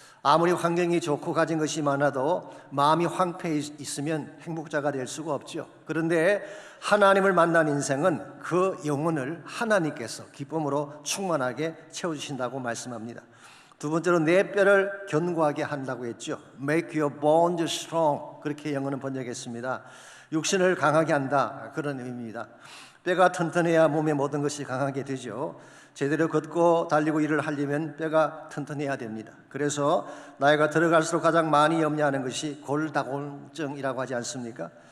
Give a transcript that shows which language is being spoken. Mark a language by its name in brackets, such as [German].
[Korean] 아무리 환경이 좋고 가진 것이 많아도 마음이 황폐해 있으면 행복자가 될 수가 없죠. 그런데 하나님을 만난 인생은 그 영혼을 하나님께서 기쁨으로 충만하게 채워주신다고 말씀합니다. 두 번째로 내 뼈를 견고하게 한다고 했죠. [English] Make your bones strong, [Korean] 그렇게 영어는 번역했습니다. 육신을 강하게 한다, 그런 의미입니다. 뼈가 튼튼해야 몸의 모든 것이 강하게 되죠. 제대로 걷고 달리고 일을 하려면 뼈가 튼튼해야 됩니다. 그래서 나이가 들어갈수록 가장 많이 염려하는 것이 골다공증이라고 하지 않습니까?